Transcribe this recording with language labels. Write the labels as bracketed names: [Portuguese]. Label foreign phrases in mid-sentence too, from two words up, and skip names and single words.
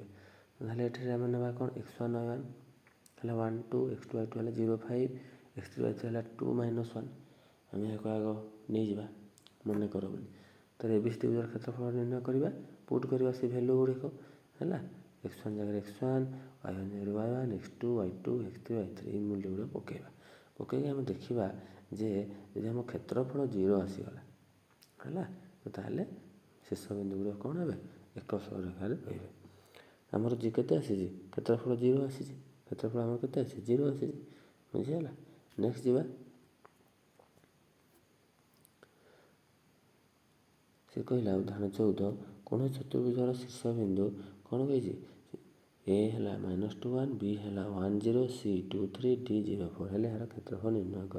[Odia] ତାହେଲେ ଏଠାରେ ଆମେ ନେବା କ'ଣ x1 y1 ହେଲା 1 2 x2 y2 ହେଲା 0 5 x3 y3 ହେଲା 2 -1 ଆମେ ଏହାକୁ ଆଗ ନେଇଯିବା ମନେ କର ବୋଲି। ତାହେଲେ ଏ ବି ସି ତ୍ରିଭୁଜର କ୍ଷେତ୍ରଫଳ ନିର୍ଣ୍ଣୟ କରିବା ପୁଟ୍ କରିବା ସେ ଭ୍ୟାଲୁ ଗୁଡ଼ିକ ହେଲା x1 ଜାଗାରେ x1 y1 ଜାଗାରେ y1 x2 y2 x3 y3 ଏଇ ମୂଲ୍ୟ ଗୁଡ଼ିକ ପକାଇକି ଆମେ ଦେଖିବା ଯେ ଯଦି ଆମ କ୍ଷେତ୍ରଫଳ 0 ଆସିଗଲା ହେଲା ତାହେଲେ ଶେଷ ବିନ୍ଦୁ ଗୁଡ଼ିକ କ'ଣ ହେବେ ଏକଶ ରେଖାରେ ରହିବେ। ଆମର କେତେ ଆସିଛି କ୍ଷେତ୍ରଫଳ 0 ଆସିଛି। କ୍ଷେତ୍ରଫଳ ଆମର କେତେ ଆସିଛି 0 ଆସିଛି ବୁଝିହେଲା। ନେକ୍ସଟ ଯିବା ସେ କହିଲା ଉଦାହରଣ 14 କୌଣସି ଚତୁର୍ଭୁଜର ଶୀର୍ଷ ବିନ୍ଦୁ କ'ଣ କହିଛି ଏ ହେଲା -2 1 ବି ହେଲା 1 0 ସି 2 3 ଡି 0 4 ହେଲେ ଏହାର କ୍ଷେତ୍ରଫଳ ନିର୍ଣ୍ଣୟ କର।